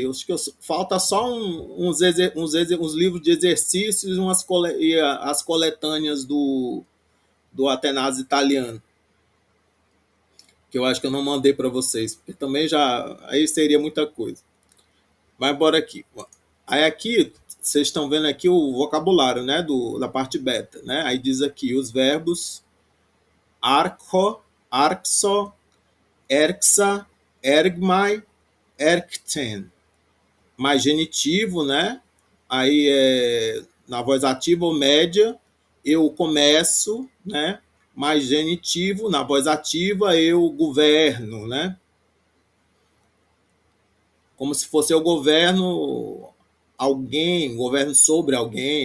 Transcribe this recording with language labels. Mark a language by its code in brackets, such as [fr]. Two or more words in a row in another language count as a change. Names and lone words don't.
[pt] Acho que falta só uns livros de exercícios e as coletâneas do Atenas italiano, que eu acho que eu não mandei para vocês, porque também já aí seria muita coisa. Vai embora aqui. Aí aqui, vocês estão vendo aqui o vocabulário, né, da parte beta, né? Aí diz aqui os verbos arco, [el] ἄρχω, ἦρξα, ἦργμαι, ἤρχθην. [pt] Mais genitivo, né? Aí na voz ativa ou média, eu começo, né? Mais genitivo, na voz ativa eu governo, né? como se fosse o governo alguém, governo sobre alguém, né?